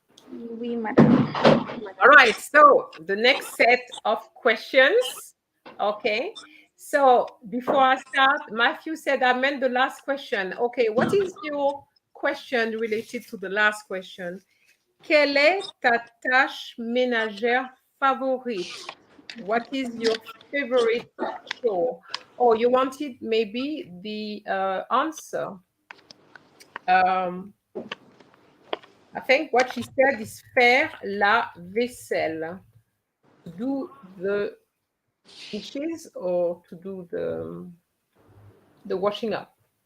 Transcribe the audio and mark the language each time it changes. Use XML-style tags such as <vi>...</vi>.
<fr>Oui, madame.</fr> <en>All right, so the next set of questions. Okay, so before I start, Matthew said I meant the last question. Okay, what is your question related to the last question?</en> <fr>Quelle est ta tâche ménagère favorite?</fr> <en>What is your favorite chore? Oh, you wanted maybe the answer. I think what she said is</en> <fr>faire la vaisselle.</fr> <en>To do the dishes or to do the washing up.</en>